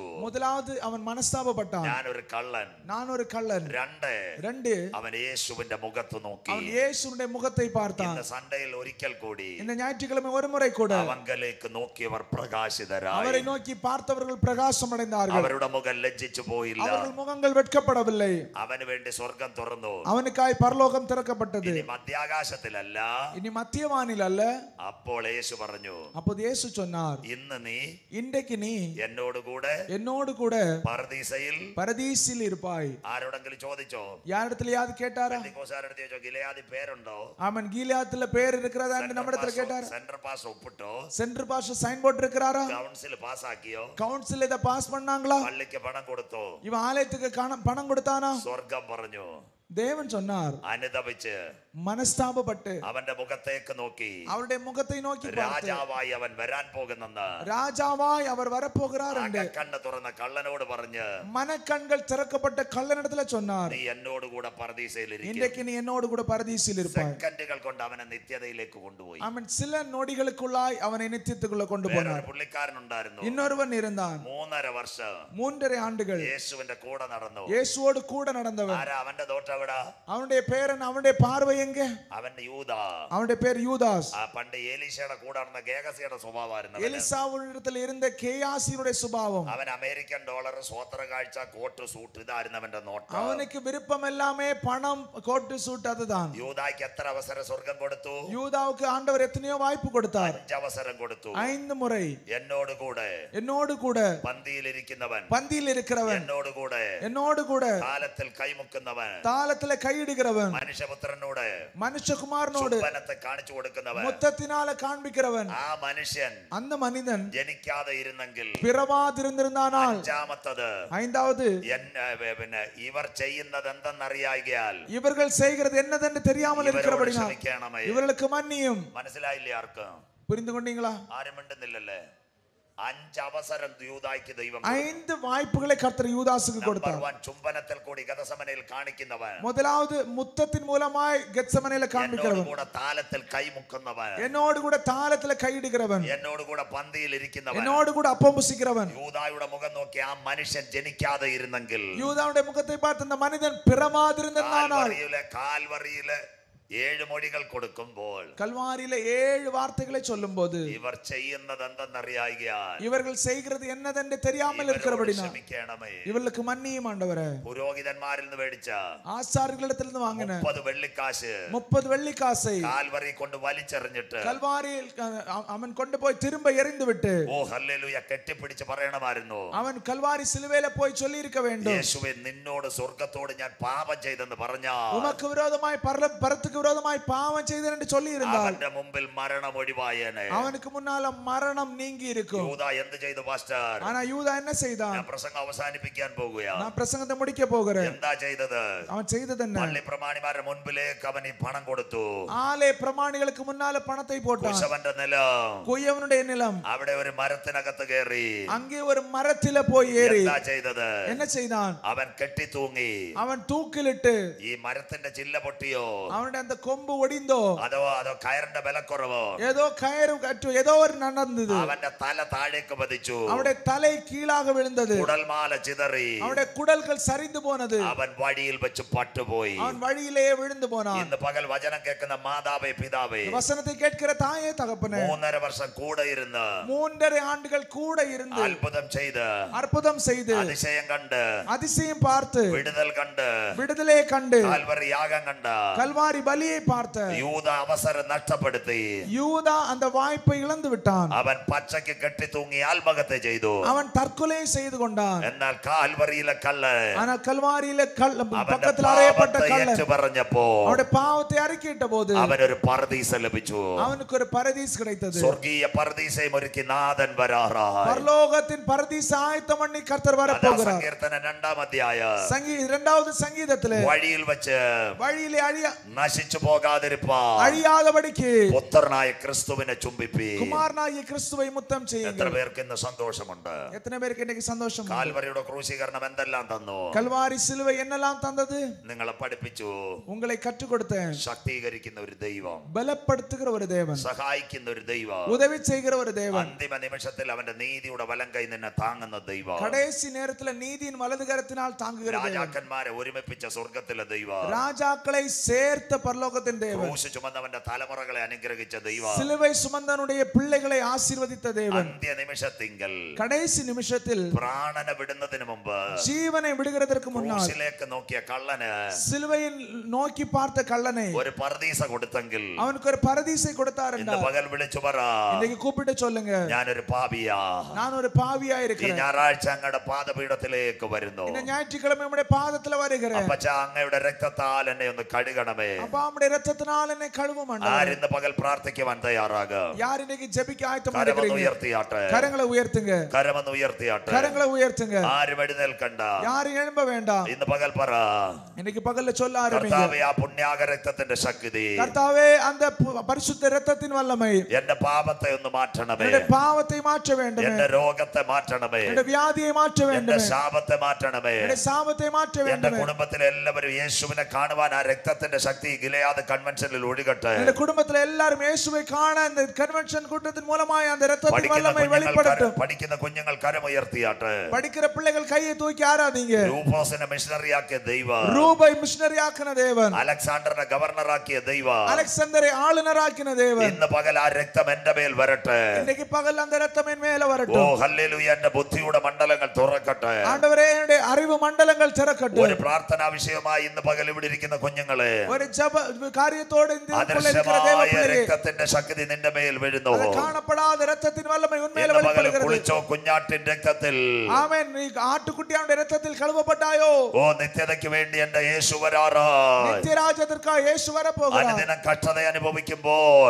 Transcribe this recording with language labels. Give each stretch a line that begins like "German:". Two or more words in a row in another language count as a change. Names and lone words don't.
Tamil: முதலாவது அவன் மனஸ்தாபப்பட்டான்,
Malayalam: ഞാനൊരു കള്ളൻ.
Tamil: நான் ஒரு கள்ளன். 2 2
Malayalam: അവൻ യേശുവിന്റെ മുഖത്ത് നോക്കി.
Tamil: அவன் இயேசுவின் முகத்தை பார்த்தான்.
Malayalam: ഇന്ന് സൺഡേയിൽ ഒരിക്കൽ കൂടി
Tamil: இந்த ஞாயிற்றுக்கிழமை ஒரு முறை கூட
Malayalam: അവങ്കലേക്ക് നോക്കിയവർ പ്രകാശിതരായി.
Tamil: அவரை நோக்கி பார்த்தவர்கள் பிரகாசம் அடைந்தார்கள்.
Malayalam: അവരുടെ മുഖം ലജ്ജിച്ചു പോയില്ല.
Tamil: அவர்கள் முகங்கள் வெட்கப்படவில்லை.
Malayalam: അവന് വേണ്ടി സ്വർഗം തുറന്നു.
Tamil: அவனுக்காய் பரலோகம் திறக்கப்பட்டது.
Malayalam: ഇനി മധ്യാകാശത്തിലല്ല,
Tamil: இனி மத்தியவானில் அல்ல.
Malayalam: അപ്പോൾ യേശു പറഞ്ഞു,
Tamil: அப்போது இயேசு சொன்னார்,
Malayalam: ഇന്ന് നീ
Tamil: இன்றைக்கு நீ
Malayalam: എന്നോട് കൂടെ
Tamil: என்னோடு கூட
Malayalam: പർദീസയിൽ.
Tamil: பரதீசில் இருப்பாய்.
Malayalam: ആരോടെങ്കിലും ചോദിച്ചോ?
Tamil: யாரிடத்திலயாவது கேட்டாரா?
Malayalam: പെന്തിക്കോസ്തുകാരുടെ ചോദിച്ചോ, ഗിലെയാദിൽ പേരുണ്ടോ?
Tamil: ஆமன் கீலேயாத்துல பேர் இருக்கிறதா என்று நம்மிடத்துல கேட்டார்.
Malayalam: സെൻട്രൽ പാസ് ഒപ്പിട്ടോ?
Tamil: சென்டர் பாஸ் சைன் போட்டு இருக்கிறாரா?
Malayalam: കൗൺസിൽ പാസ്സാക്കിയോ?
Tamil: கவுன்சில் இத பாஸ் பண்ணாங்களா?
Malayalam: പള്ളിക്ക് പണം കൊടുത്തോ?
Tamil: இவன் ஆலயத்துக்கு பணம் கொடுத்தானா?
Malayalam: സ്വർഗം പറഞ്ഞു.
Tamil: தேவன் சொன்னார்,
Malayalam: അനുതപിച്ച്
Tamil: மனஸ்தாபப்பட்டு
Malayalam: അവന്റെ മുഖത്തേക്ക് നോക്കി.
Tamil: அவருடைய முகத்தை நோக்கி பார்த்து,
Malayalam: രാജാവായി അവൻ വരാൻ പോകുന്നെന്ന്.
Tamil: ராஜாவாய் அவர் வரப்போகிறார் என்று
Malayalam: കണ്ണ് തുറന്ന കള്ളനോട് പറഞ്ഞ്
Tamil: மனக்கண்கள் திறக்கப்பட்ட கள்ளனிடத்துல சொன்னார்,
Malayalam: നീ എന്നോട് കൂടെ പർദീസയിൽ ഇരിക്കും.
Tamil: இன்றைக்கு நீ என்னோடு கூட பரதீசில் இருப்பாய்.
Malayalam: സെക്കൻഡുകൾ കൊണ്ട് അവനെ നിത്യതയിലേക്ക് കൊണ്ടുപോയി.
Tamil: அவன் சில நொடிகளுக்குள்ளாய் அவனை நித்தியத்துக்குள்ள கொண்டு போனார்.
Malayalam: വേറൊരു പുള്ളിക്കാരനുണ്ടായിരുന്നു.
Tamil: இன்னொருவன் இருந்தான்.
Malayalam: 3.5 വർഷം
Tamil: 3.5 ஆண்டுகள்
Malayalam: യേശുവിന്റെ കൂടെ നടന്നു.
Tamil: இயேசுவோடு கூட நடந்தவன்.
Malayalam: ആരാ അവന്റെ തോട്ടവിടാ?
Tamil: அவனுடைய பேரன், அவனுடைய பார்வை எங்க?
Malayalam: അവന്റെ യൂദാ.
Tamil: அவனுடைய பேர் யூதாஸ்.
Malayalam: ആ പണ്ട് ഏലീശയുടെ കൂടെ നടന്ന ഗേഹസിയുടെ സ്വഭാവമായിരുന്നു.
Tamil: எலிசாவிடத்தில் இருந்த கேயாசியுடைய சுபாவம்.
Malayalam: അവൻ അമേരിക്കൻ ഡോളർ, സ്വോത്ര കാഴ്ച, കോട്ട്, സൂട്ട്, ഇതായിരുന്നു അവന്റെ നോട്ടം.
Tamil: அவனுக்கு விருப்பம் எல்லாமே பணம், கோட்டு, சூட் அதுதான்.
Malayalam: യൂദായ്ക്ക് എത്ര അവസരം സ്വർഗം കൊടുത്തു?
Tamil: யூதாவுக்கு ஆண்டவர் எத்தனையோ வாய்ப்பு கொடுத்தார்.
Malayalam: 5 അവസരം കൊടുത്തു.
Tamil: 5 முறை.
Malayalam: എന്നോട് കൂടെ,
Tamil: என்னோடு கூட
Malayalam: പന്തിയിലിരിക്കുന്നവൻ,
Tamil: பந்தியில் இருக்கிறவன்,
Malayalam: എന്നോട് കൂടെ
Tamil: என்னோடு கூட
Malayalam: താലത്തിൽ കൈമുക്കുന്നവൻ,
Tamil: தாளத்துல கையிடுகிறவன்,
Malayalam: മനുഷ്യപുത്രനോട്,
Tamil: மனுஷகுமாரனோடு
Malayalam: ചുംബനത്തെ കാണിച്ചു കൊടുക്കുന്നവൻ,
Tamil: முத்தத்தினால காண்பிக்கிறவன்.
Malayalam: ആ മനുഷ്യൻ
Tamil: அந்த மனிதன்
Malayalam: ജനിക്കാതെ ഇരുന്നെങ്കിൽ
Tamil: பிறவாதிருந்திருந்தானால்,
Malayalam: 5ാമത്തത്,
Tamil: 5வது
Malayalam: പിന്നെ ഇവർ ചെയ്യുന്നത് എന്തെന്നറിയാകിയാൽ
Tamil: இவர்கள் செய்கிறது என்னதென்று தெரியாமல் இருக்கிறபடினால்
Malayalam: ക്ഷമിക്കണമേ.
Tamil: இவர்களுக்கு மன்னியும்.
Malayalam: മനസ്സിലായില്ലേ ആർക്കും?
Tamil: புரிந்து கொண்டீங்களா?
Malayalam: ആരും മിണ്ടുന്നില്ലല്ലേ? 5 അവസരം യൂദായ്ക്ക് ദൈവം
Tamil: 5 வாய்ப்புகளை கர்த்தர் யூதாசுக்கு கொடுத்தார்.
Malayalam: ചുംബനത്തിൽ കൂടി ഗതസമനയിൽ കാണിക്കുന്നവൻ,
Tamil: முதலாவது முத்தத்தின் மூலமாய் கெத்செமனேல காண்பிக்கிறவன்,
Malayalam: എന്നോട് കൂടെ താലത്തിൽ കൈമുക്കുന്നവൻ,
Tamil: என்னோடு கூட தாளத்துல கையிடுகிறவன்,
Malayalam: എന്നോട് കൂടെ പന്തിയിൽ ഇരിക്കുന്നവൻ,
Tamil: என்னோடு கூட அப்பம் புசிக்கிறவன்.
Malayalam: യൂദായുടെ മുഖം നോക്കി ആ മനുഷ്യൻ ജനിക്കാതെ ഇരുന്നെങ്കിൽ,
Tamil: யூதாவுடைய முகத்தை பார்த்து அந்த மனிதன் பிறவாதிருந்தானால்,
Malayalam: കാൽവറിയിലെ 7 മൊഴികൾ കൊടുക്കുമ്പോൾ
Tamil: கல்வாரியில 7 வார்த்தைகளை சொல்லும்போது
Malayalam: ഇവർ ചെയ്യുന്നത് എന്തെന്നറിയായികയാൽ
Tamil: இவர்கள் செய்கிறது என்னதென்று தெரியாமல் இருக்கிறபடினால்
Malayalam: ക്ഷമിക്കണമേ.
Tamil: இவர்களுக்கு மன்னியும் ஆண்டவரே.
Malayalam: പുരോഹിതന്മാരിൽ നിന്ന് മേടിച്ച
Tamil: ஆசாரியர்களிடத்தில் இருந்து வாங்கின
Malayalam: 30 വെള്ളിക്കാശ്
Tamil: 30 வெள்ளிக்காசை
Malayalam: കാൽവറി കൊണ്ട് വലിച്ചെറിഞ്ഞിട്ട്
Tamil: கல்வாரியில் அவன் கொண்டு போய் திரும்ப எறிந்து விட்டு
Malayalam: ഓ ഹല്ലേലൂയ കെട്ടിപ്പിടിച്ച് പറയണമായിരുന്നു,
Tamil: அவன் கல்வாரி சிலுவையில போய் சொல்லி இருக்க வேண்டும்,
Malayalam: യേശുവേ നിന്നോട് സ്വർഗ്ഗത്തോട് ഞാൻ പാപം ചെയ്തെന്ന് പറഞ്ഞാൽ
Tamil: உமக்கு விரோதமாய் பரத்துக்கு விரோதமாய் பாவம் செய்தேன் என்று சொல்லி இருந்தால்
Malayalam: അവന്റെ മുമ്പിൽ മരണം ഒഴിവായേനെ.
Tamil: அவனுக்கு முன்னால மரணம் நீங்கி இருக்கும்.
Malayalam: യൂദാ എന്ത് ചെയ്തു പാസ്റ്റർ?
Tamil: ஆனா யூதா என்ன செய்தான்?
Malayalam: ഞാൻ പ്രസംഗം അവസാനിപ്പിക്കാൻ പോകുകയാ.
Tamil: நான் பிரசங்கத்தை முடிக்க போகிறேன்.
Malayalam: എന്താ ചെയ്തത്?
Tamil: அவன் செய்தது என்ன?
Malayalam: പള്ളി പ്രമാണിമാരുടെ മുൻപിലേക്ക് അവൻ ഈ പണം കൊടുത്തു.
Tamil: ஆலய பிரமாணிகளுக்கு முன்னால பணத்தை போட்டான்.
Malayalam: കുശവന്റെ നിലം,
Tamil: குயவனுடைய நிலம்,
Malayalam: അവിടെ ഒരു മരത്തിനകത്ത് കയറി
Tamil: அங்கே ஒரு மரத்தில போய் ஏறி
Malayalam: എന്താ ചെയ്തത്?
Tamil: என்ன செய்தான்?
Malayalam: അവൻ കെട്ടി തൂങ്ങി.
Tamil: அவன் தூக்கிலிட்டு
Malayalam: ഈ മരത്തിന്റെ ചില്ല പൊട്ടിയോ,
Tamil: அவனுடைய அந்த கொம்பு ஒடிந்தோ,
Malayalam: അതോ കയറിന്റെ ബലക്കുറവോ,
Tamil: ஏதோ கயிறு கட்டு ஏதோ ஒரு நடந்தது,
Malayalam: അവന്റെ തല താഴേക്ക് പതിച്ചു,
Tamil: அவனுடைய தலை கீழாக விழுந்தது,
Malayalam: കുടൽമാല ചിതറി,
Tamil: அவனுடைய குடல்கள் சரிந்து போனது,
Malayalam: അവൻ വഴിയിൽ വെച്ച് പട്ടുപോയി.
Tamil: அவன் வழியிலேயே விழுந்து போனான்.
Malayalam: ഇന്ന് പകൽ വചനം കേൾക്കുന്ന മാതാവേ പിതാവേ,
Tamil: வசனத்தை கேட்கிற தாயே தகப்பனே,
Malayalam: 3.5 വർഷം കൂടെ ഇരുന്ന്
Tamil: 3.5 ஆண்டுகள் கூட இருந்து
Malayalam: അത്ഭുതം ചെയ്ത്
Tamil: அற்புதம் செய்து
Malayalam: അതിശയം കണ്ട്
Tamil: அதிசயம் பார்த்து
Malayalam: വിടുതൽ കണ്ട്
Tamil: விடுதலையை கண்டு
Malayalam: കാൽവറി യാഗം കണ്ട്
Tamil: கல்வாரி பலியை பார்த்த
Malayalam: യൂദ അവസരം നഷ്ടപ്പെടുത്തി.
Tamil: யூதா அந்த வாய்ப்பை இழந்து விட்டான்.
Malayalam: അവൻ പച്ചയ്ക്ക് കെട്ടി തൂങ്ങി ആത്മഹത്യ ചെയ്തു.
Tamil: அவன் தற்கொலை செய்து கொண்டான்.
Malayalam: എന്നാൽ കാൽവറിയിലെ കല്ല്
Tamil: ஆனால் கல்வாரியில
Malayalam: അവന്റെ
Tamil: பக்கத்தில் அறையப்பட்ட
Malayalam: പാപത്തെ
Tamil: கல்லன்
Malayalam: ഏറ്റു പറഞ്ഞപ്പോ
Tamil: அவனுடைய பாவத்தை அறிக்கையிட்ட போது
Malayalam: അവനൊരു പർദീസ ലഭിച്ചു.
Tamil: அவனுக்கு ஒரு பரதீஸ் கிடைத்தது.
Malayalam: സ്വർഗീയ പർദീസയും ഒരുക്കി നാഥൻ വരാറായി.
Tamil: பரலோகத்தின் பரதீஸ் ஆயத்தம் பண்ணி கர்த்தர் வர போகிறார்.
Malayalam: സങ്കീർത്തനം 2-ാം അധ്യായം
Tamil: இரண்டாவது சங்கீதத்திலே
Malayalam: വഴിയിൽ വെച്ച്
Tamil: வழியிலே
Malayalam: നശിച്ചു പോകാതിരിപ്പാൻ
Tamil: அழியாதபடிக்கு
Malayalam: പുത്രനായ ക്രിസ്തുവിനെ ചുംബിപ്പി.
Tamil: குமாரனாகிய கிறிஸ்துவை முத்தம்
Malayalam: എത്ര
Tamil: ചെയ്യുங்கள்.
Malayalam: പേർക്ക് ഇന്ന് സന്തോഷമുണ്ട്?
Tamil: எத்தனை பேருக்கு இன்னைக்கு சந்தோஷம்?
Malayalam: കാൽവരിയുടെ ക്രൂശീകരണം എന്തെല്ലാം തന്നു?
Tamil: கல்வாரி சிலுவை என்னெல்லாம் தந்தது?
Malayalam: നിങ്ങളെ പഠിപ്പിച്ചു,
Tamil: உங்களை கற்றுக் கொடுத்தேன்.
Malayalam: ശക്തീകരിക്കുന്ന ഒരു ദൈവം,
Tamil: பலப்படுத்துகிற ஒரு தேவன்,
Malayalam: സഹായിക്കുന്ന ഒരു ദൈവം,
Tamil: உதவி செய்கிற ஒரு தேவன்,
Malayalam: അന്തിമ നിമിഷത്തിൽ അവന്റെ നീതിയുടെ വലങ്കൈ നിന്നെ താങ്ങുന്ന ദൈവം,
Tamil: கடைசி நேரத்துல நீதியின் வலதுகரத்தினால் தாங்குகிற தேவன்,
Malayalam: രാജാക്കന്മാരെ ഒരുമിപ്പിച്ച സ്വർഗത്തിലെ ദൈവം,
Tamil: ராஜாக்களை சேர்த்த பரலோகத்தின் தேவன்,
Malayalam: ക്രൂശ് ചുമന്നവന്റെ തലമുറകളെ അനുഗ്രഹിച്ച ദൈവം,
Tamil: சிலுவை சுமந்தனுடைய பிள்ளைகளை ആശീർവദിத்த தேவன்,
Malayalam: അന്ത്യ നിമിഷത്തിങ്കൽ
Tamil: கடைசி நிமிஷத்தில்
Malayalam: പ്രാണനെ വിടുന്നതിന് മുമ്പ്
Tamil: ஜீவனை விடுகிறதற்கு முன்னால்
Malayalam: ക്രൂശിലേക്ക് നോക്കിയ കള്ളന്
Tamil: சிலுவையில் நோக்கி பார்த்த கள்ளனை
Malayalam: ഒരു പർദീസ കൊടുത്തെങ്കിൽ
Tamil: அவனுக்கு ஒரு பரதீசை கொடுத்தார்
Malayalam: ഇന്ന്
Tamil: என்றால்
Malayalam: പകൽ വിളിച്ചു പറ,
Tamil: இன்னைக்கு கூப்பிட்டு சொல்லுங்க,
Malayalam: ഞാനൊരു പാപിയാ,
Tamil: நான் ஒரு பாவியா
Malayalam: ഈ
Tamil: இருக்கிறேன்,
Malayalam: ഞായറാഴ്ച അങ്ങയുടെ പാദപീഠത്തിലേക്ക് വരുന്നു,
Tamil: இந்த ஞாயிற்றுக்கிழமை உம்முடைய பாதத்துல வருகிறேன்,
Malayalam: അപ്പച്ച അങ്ങയുടെ രക്തത്താൽ എന്നെ ഒന്ന് കഴുകണമേ.
Tamil: அப்பா உம்முடைய இரத்தத்தினால் என்னை கழுவும் ஆண்டவரே.
Malayalam: ആരിന്ന് പകൽ പ്രാർത്ഥിക്കുവാൻ തയ്യാറാകും?
Tamil: யார் இன்னைக்கு ஜெபிக்க ஆயத்தமா
Malayalam: കരമൊന്ന്
Tamil: இருக்கிறீங்க?
Malayalam: ഉയർത്തിയാട്ടെ,
Tamil: கரங்களை உயர்த்துங்க,
Malayalam: കരമൊന്ന് ഉയർത്തിയാട്ടെ.
Tamil: கரங்களை உயர்த்துங்க.
Malayalam: ആരും എഴുന്നേൽക്കണ്ട.
Tamil: யாரும் எழும்ப வேண்டாம்.
Malayalam: ഇന്ന് പകൽ പറ,
Tamil: இன்னைக்கு பகல்ல சொல்ல ஆரம்பிங்க,
Malayalam: കർത്താവേ ആ പുണ്യാക രക്തത്തിന്റെ ശക്തി
Tamil: கர்த்தாவே அந்த பரிசுத்த இரத்தத்தின் வல்லமை
Malayalam: എന്റെ പാപത്തെ ഒന്ന് മാറ്റണമേ,
Tamil: என்னுடைய பாவத்தை மாற்ற வேண்டுமே,
Malayalam: എന്റെ രോഗത്തെ മാറ്റണമേ,
Tamil: என்னுடைய வியாதியை மாற்ற
Malayalam: എന്റെ
Tamil: வேண்டுமே,
Malayalam: ശാപത്തെ മാറ്റണമേ.
Tamil: என்னுடைய சாபத்தை மாற்ற
Malayalam: എന്റെ
Tamil: வேண்டுமே.
Malayalam: കുടുംബത്തിലെ എല്ലാവരും യേശുവിനെ കാണുവാൻ ആ രക്തത്തിന്റെ ശക്തി ഗിലെയാദ് കൺവെൻഷനിൽ ഒഴുകട്ടെ.
Tamil: என்னுடைய குடும்பத்துல எல்லாரும் இயேசுவை காண இந்த கன்வென்ஷன் கூட்டத்தின் மூலமாய் அந்த இரத்தத்தின் வல்லமை வெளிப்படட்டும்.
Malayalam: പഠിക്കുന്ന കുഞ്ഞുങ്ങൾ കരമുയർത്തിയാട്ടെ.
Tamil: படிக்கிற பிள்ளைகள் கையை தூக்கி ஆராதிங்க.
Malayalam: രൂപോസിനെ മിഷണറിയാക്കിയ ദൈവം,
Tamil: ரூபை மிஷனரி ஆக்கின தேவன்,
Malayalam: അലക്സാണ്ടറിനെ ഗവർണറാക്കിയ ദൈവം,
Tamil: அலெக்சாந்தரை ஆளுநராக்கின தேவன்,
Malayalam: ഇന്ന് പകൽ ആ രക്തം എന്റെ മേൽ വരട്ടെ.
Tamil: இன்னைக்கு பகல் அந்த இரத்தம் என் மேல
Malayalam: ഓ
Tamil: வரட்டும்.
Malayalam: ഹല്ലേലൂയ, എന്റെ ബുദ്ധിയുടെ മണ്ഡലങ്ങൾ തുറക്കട്ടെ.
Tamil: ஆண்டவரே என்னுடைய அறிவு மண்டலங்கள் திறக்கட்டும்.
Malayalam: ഒരു പ്രാർത്ഥനാ വിഷയമായി ഇന്ന് പകൽ ഇവിടെ ഇരിക്കുന്ന കുഞ്ഞുങ്ങളെ,
Tamil: ஒரு ஜெப காரியத்தோடு இந்த
Malayalam: അദൃശ്യമായ രക്തത്തിന്റെ ശക്തി നിന്റെ മേൽ വീഴുന്നു.
Tamil: காணப்படாத இரத்தத்தின் வல்லமை உன் மேல
Malayalam: ഇന്ന് പകൽ
Tamil: வெளிப்படுகிறது.
Malayalam: കുളിച്ചോ കുഞ്ഞാട്ടിൻ രക്തത്തിൽ.
Tamil: ஆமென். நீ ஆட்டுக்குட்டியாவுடைய இரத்தத்தில் கழுவப்பட்டாயோ?
Malayalam: ഓ നിത്യതയ്ക്ക് വേണ്ടി എന്റെ യേശു വരാറായി.
Tamil: நித்தியராஜ்யத்திற்காக இயேசு வர போகிறார்.
Malayalam: അനുദിനം കഷ്ടത അനുഭവിക്കുമ്പോൾ